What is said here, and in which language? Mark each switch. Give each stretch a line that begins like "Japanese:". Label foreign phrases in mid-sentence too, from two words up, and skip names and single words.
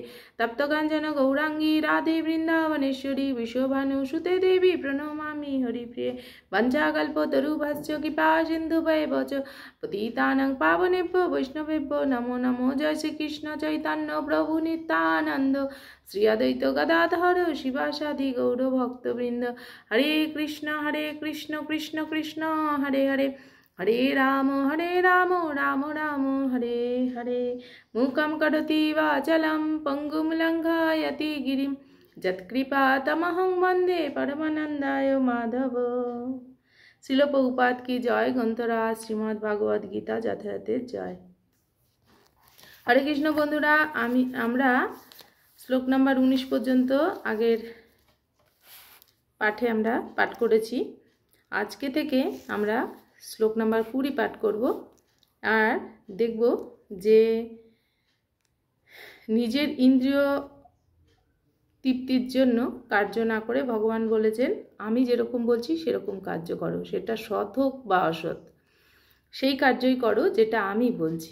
Sanskrit: तप्तकाञ्चन गौराङ्गी राधे वृन्दावनेश्वरी विश्वभानुसुते देवी प्रणमामि हरिप्रिये। वञ्चाकल्पतरुभ्यश्च कृपा सिन्धुभ्येव च पतितानां पावनेभ्यो वैष्णवेभ्यो नमो नमो। जय श्री कृष्ण चैतन्य प्रभु नित्यानंद श्री अद्वैत गदाधर शिवासादि गौर भक्तवृंद। हरे कृष्ण कृष्ण कृष्ण हरे हरे, हरे राम राम राम हरे हरे। मूकं करोति वाचालं पंगुं लङ्घयति गिरिं यत्कृपातमहं वन्दे परमानन्दाय माधव।
Hindi: श्रील प्रभुपाद की जय।
Bangla: গ্রন্থরাজ শ্রীমদ্ ভাগবত গীতা যথাযথের জয়। হরে কৃষ্ণ বন্ধুরা আমরা শ্লোক নাম্বার 19 পর্যন্ত আগের পাঠে আমরা পাঠ করেছি। আজকে থেকে আমরা শ্লোক নাম্বার 20 পাঠ করব আর দেখব যে নিজের ইন্দ্রিয় তৃপ্তির জন্য কার্য না করে ভগবান বলেছেন আমি যেরকম বলছি সেরকম কার্য করো, সেটা সৎ হোক বা অসৎ, সেই কার্যই করো যেটা আমি বলছি।